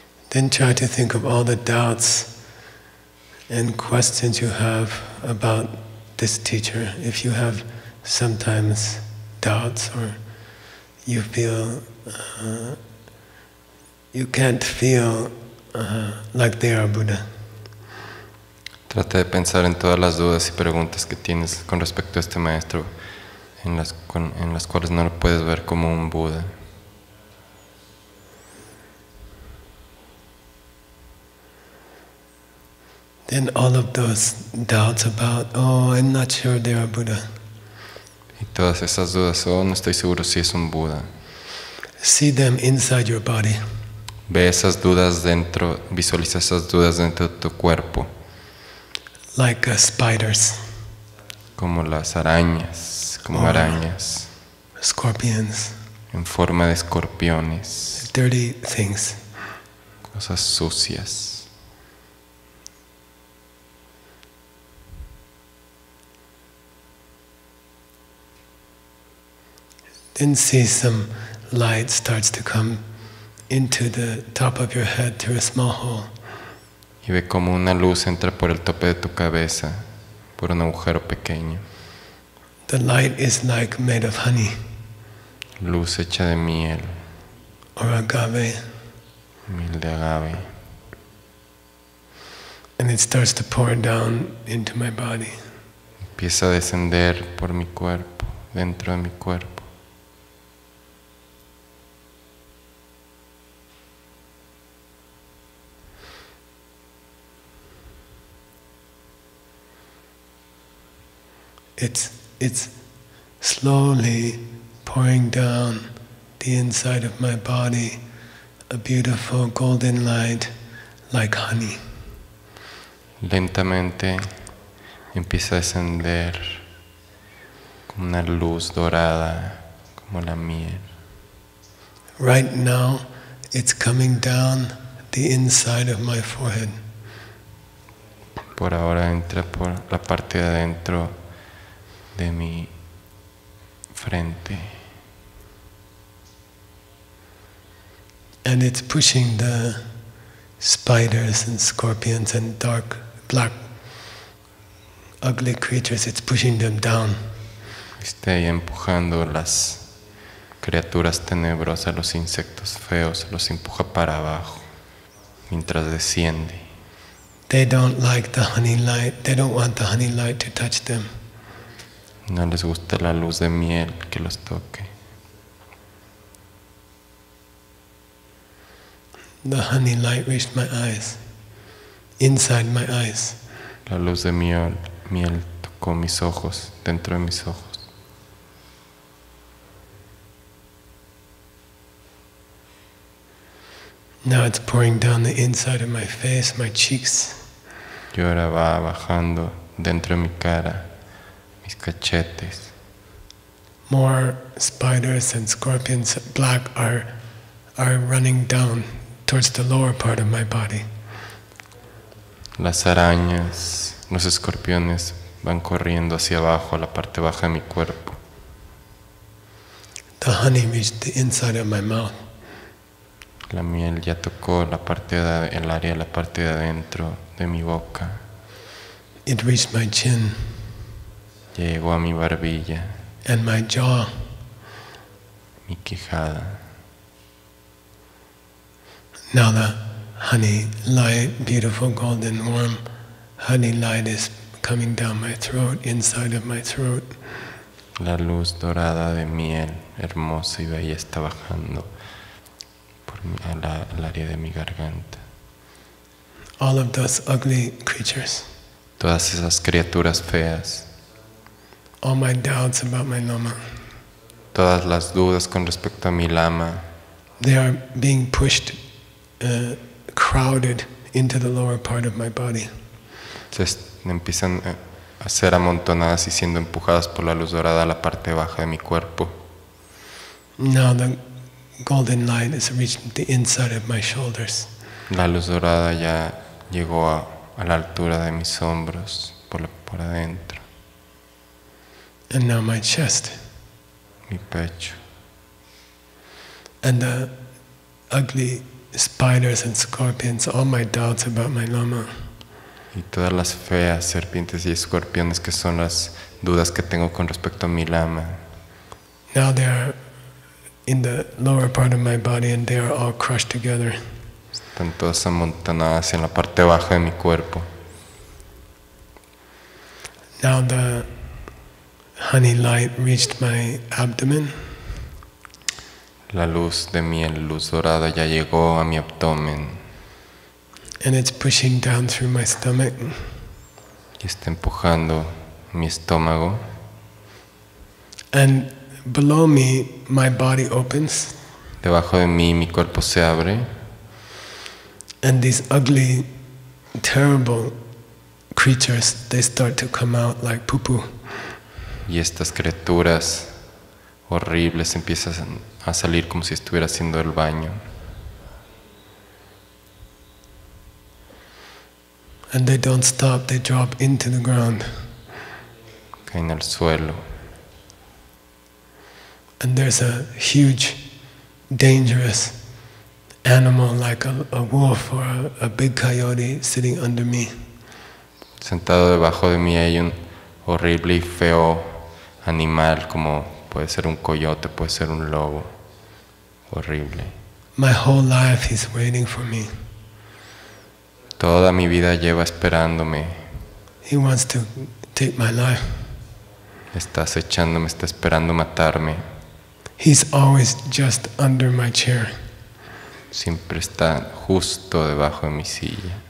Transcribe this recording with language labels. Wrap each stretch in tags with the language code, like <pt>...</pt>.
<en>Then try to think of all the doubts and questions you have about this teacher. If you have sometimes doubts or you feel, you can't feel like they are Buddha.</en> <es>Trata de pensar en todas las dudas y preguntas que tienes con respecto a este maestro, en las cuales no lo puedes ver como un Buda.</es> <en>Then all of those doubts about, oh, I'm not sure they are Buddha.</en> <es>Y todas esas dudas, oh, no estoy seguro si es un Buda.</es> <en>See them inside your body.</en> <es>Ve esas dudas dentro, visualiza esas dudas dentro de tu cuerpo.</es> <en>Like spiders.</en> <es>Como las arañas, como arañas.</es> <en>Scorpions.</en> <es>En forma de escorpiones.</es> <en>Dirty things.</en> <es>Cosas sucias.</es> <en>Then see some light starts to come into the top of your head through a small hole.</en> <es>Y ve como una luz entra por el tope de tu cabeza, por un agujero pequeño.</es> <en>The light is like made of honey.</en> <es>Luz hecha de miel.</es> <en>Or agave.</en> <es>Miel de agave.</es> <en>And it starts to pour down into my body.</en> <es>Empieza a descender por mi cuerpo, dentro de mi cuerpo.</es> <en>It's slowly pouring down the inside of my body, a beautiful golden light like honey.</en> <es>Lentamente empieza a descender como una luz dorada, como la miel.</es> <en>Right now, it's coming down the inside of my forehead.</en> <es>Por ahora entra por la parte de adentro de mi frente.</es> <en>And it's pushing the spiders and scorpions and dark, black, ugly creatures, it's pushing them down.</en> <es>Está ahí empujando las criaturas tenebrosas, los insectos feos, los empuja para abajo mientras desciende.</es> <en>They don't like the honey light, they don't want the honey light to touch them.</en> <es>No les gusta la luz de miel que los toque.</es> <en>The honey light reached my eyes, inside my eyes.</en> <es>La luz de miel tocó mis ojos, dentro de mis ojos.</es> <en>Now it's pouring down the inside of my face, my cheeks.</en> <es>Y ahora va bajando dentro de mi cara, mis cachetes.</es> <en>More spiders and scorpions, black, are running down towards the lower part of my body.</en> <es>Las arañas, los escorpiones van corriendo hacia abajo, a la parte baja de mi cuerpo.</es> <en>The honey reached the inside of my mouth.</en> <es>La miel ya tocó el área de la parte de adentro de mi boca.</es> <en>It reached my chin.</en> <es>Ya llegó a mi barbilla.</es> <en>And my jaw.</en> <es>Mi quijada.</es> <en>Now the honey light, beautiful golden warm honey light is coming down my throat, inside of my throat.</en> <es>La luz dorada de miel, hermosa y bella, está bajando al área de mi garganta.</es> <en>All of those ugly creatures.</en> <es>Todas esas criaturas feas.</es> <en>All my doubts about my lama.</en> <es>Todas las dudas con respecto a mi lama.</es> <en>They are being pushed, crowded into the lower part of my body.</en> <es>Empiezan a ser amontonadas y siendo empujadas por la luz dorada a la parte baja de mi cuerpo.</es> <en>Now the golden light has reached the inside of my shoulders.</en> <es>La luz dorada ya llegó a la altura de mis hombros, por adentro.</es> <en>And now my chest.</en> <es>Mi pecho.</es> <en>And the ugly spiders and scorpions, all my doubts about my lama.</en> <es>Y todas las feas serpientes y escorpiones que son las dudas que tengo con respecto a mi lama.</es> <en>Now they are in the lower part of my body, and they are all crushed together.</en> <es>Están todas amontonadas en la parte baja de mi cuerpo.</es> <en>Now the honey light reached my abdomen.</en> <es>La luz de miel, luz dorada, ya llegó a mi abdomen</es> <en>And it's pushing down through my stomach.</en> <es>y está empujando mi estómago.</es> <en>And below me, my body opens.</en> <es>Debajo de mí, mi cuerpo se abre</es> <en>And these ugly, terrible creatures, they start to come out like poo-poo.</en> <es>y estas criaturas horribles empiezan a salir como si estuviera haciendo el baño.</es> <en>And they don't stop, they drop into the ground.</en> <es>Caen al suelo.</es> <en>And there's a huge, dangerous animal like a wolf or a big coyote sitting under me.</en> <es>Sentado debajo de mí hay un horrible y feo animal, como puede ser un coyote, puede ser un lobo.</es> <en>Horrible. My whole life he's waiting for me.</en> <es>Toda mi vida lleva esperándome.</es> <en>He wants to take my life.</en> <es>Está acechándome, está esperando matarme.</es> <en>He's always just under my chair.</en> <es>Siempre está justo debajo de mi silla.</es>